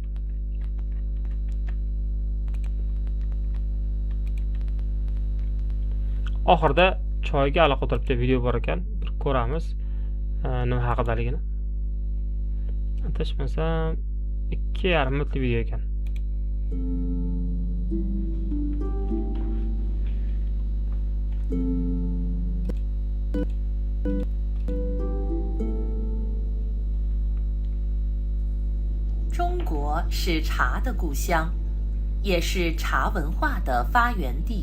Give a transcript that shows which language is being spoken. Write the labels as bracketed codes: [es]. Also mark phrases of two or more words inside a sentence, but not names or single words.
[uz] Oxirida choyga aloqa o'tiribdi video bor ekan, bir ko'ramiz nima haqidaligini. Adashmasam 2,5 minutlik video ekan. [zh] 中国是茶的故乡，也是茶文化的发源地。